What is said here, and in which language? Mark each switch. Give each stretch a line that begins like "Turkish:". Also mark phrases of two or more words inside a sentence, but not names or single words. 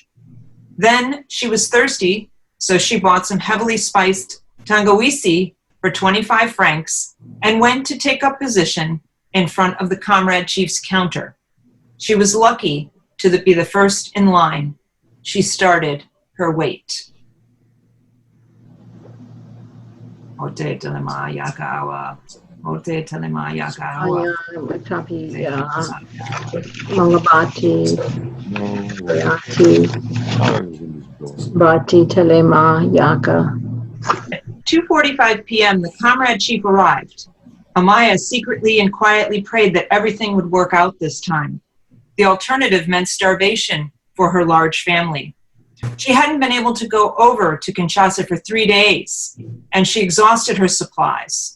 English: Then she was thirsty, so she bought some heavily spiced tangawizi for 25 francs and went to take up position in front of the comrade chief's counter. She was lucky to be the first in line. She started her wait.
Lingala: Ote telema yakawa. Ote telema yakawa. Mangabati, Bati Telema Yaka.
English: 2:45 p.m., the comrade chief arrived. Amaya secretly and quietly prayed that everything would work out this time. The alternative meant starvation for her large family. She hadn't been able to go over to Kinshasa for 3 days, and she exhausted her supplies.